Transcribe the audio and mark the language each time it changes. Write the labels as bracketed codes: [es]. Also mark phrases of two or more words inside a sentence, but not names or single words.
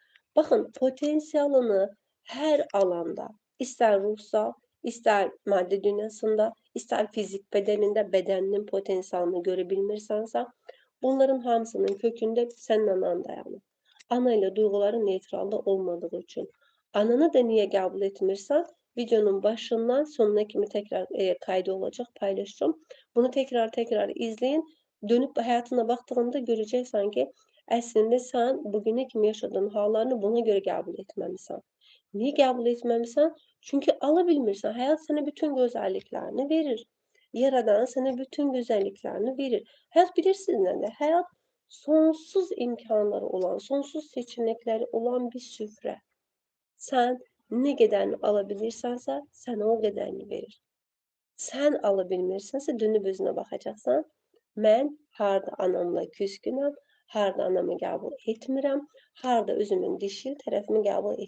[az] Baxın, potensialını hər alanda, istər ruhsal, istər maddi dünyasında, istər fizik bədənində, bədəninin potensialını görə bilmirsənsə, bunların hamısının kökündə sənin anan dayanır. Ana ilə duyğuların neytralda olmadığı üçün. Ananı da niyə qəbul etmirsən? [tr] Videonun başından sonuna kimi tekrar kaydı olacak, paylaşacağım. Bunu tekrar izleyin. Dönüp hayatına baktığında göreceksen ki [az] əslində sən bugüne kimi yaşadığın hallarını buna göre qəbul etməmisən. Niye qəbul etməmisən? Çünkü alabilmirsən. [tr] Hayat sana bütün güzelliklerini verir. Yaradan sana bütün güzelliklerini verir. Hayat bilirsiniz ne de? Hayat sonsuz imkanları olan, sonsuz seçenekleri olan bir süfrə. [az] Sən nə qədərini alabilirsənsə, sənə o qədərini verir. Sən alabilmirsənsə, dönüb özünə baxacaqsan. Mən harda anamla küskünəm, harda anamı qəbul etmirəm, harda özümün dişil tərəfimi qəbul etmirəm.